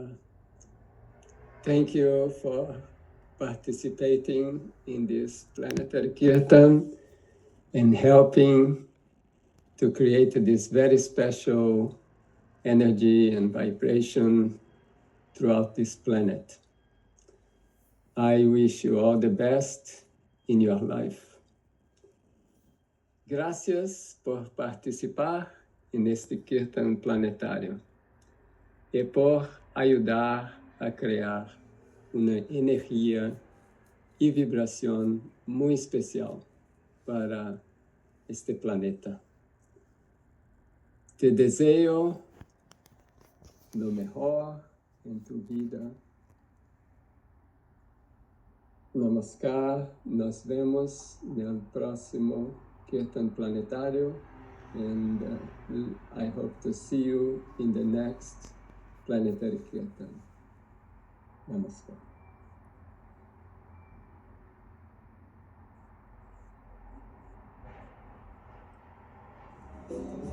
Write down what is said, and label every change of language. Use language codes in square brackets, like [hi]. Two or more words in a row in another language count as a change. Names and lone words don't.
[en] Thank you for participating in this planetary kirtan and helping to create this very special energy and vibration throughout this planet. I wish you all the best in your life. [pt] Gracias por participar neste Kirtan planetário e por ajudar a criar uma energia e vibração muito especial para este planeta. Te desejo [es] lo mejor en tu vida. [en] Namaskar, [pt] nos vemos no próximo Kirtan Planetário, [en] and I hope to see you in the next Planetary Kirtan. Namaskar.